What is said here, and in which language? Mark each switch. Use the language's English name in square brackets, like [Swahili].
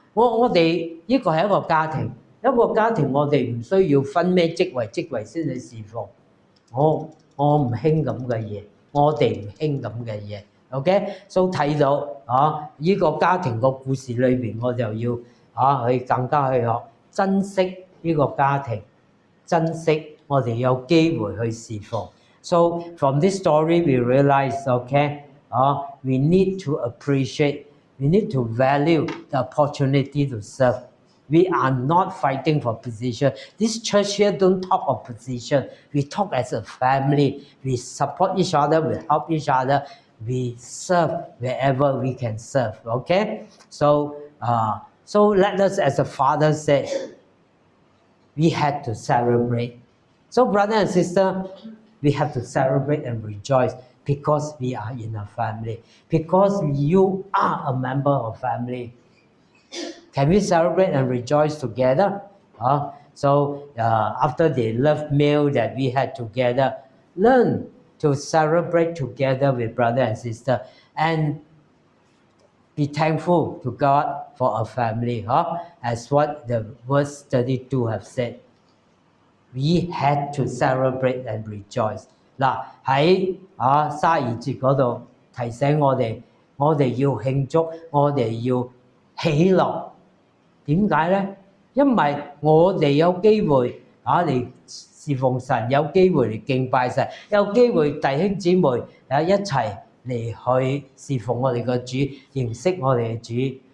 [Cantonese] 我哋呢個係一個家庭，一個家庭我哋唔需要分咩職位先去侍奉，我唔興咁嘅嘢，我哋唔興咁嘅嘢。 OK， 所以睇到呢個家庭個故事裏邊，我就要去更加去學珍惜呢個家庭，珍惜我哋有機會去侍奉。 [English] So from this story we realize, okay, we need to appreciate, we need to value the opportunity to serve. We are not fighting for position. This church here don't talk of position. We talk as a family. We support each other. We help each other. We serve wherever we can serve. Okay? So let us, as the Father said, we had to celebrate. So brother and sister, we have to celebrate and rejoice because we are in a family. Because you are a member of family. Can we celebrate and rejoice together? So after the love meal that we had together, learn to celebrate together with brother and sister and be thankful to God for a family. As what the verse 32 have said. We had to celebrate and rejoice. [Cantonese] 嗱喺32節嗰度提醒我哋要慶祝，我哋要喜樂。點解咧？因為我哋有機會嚟侍奉神，有機會嚟敬拜神，有機會弟兄姊妹一齊嚟去侍奉我哋個主，認識我哋嘅主。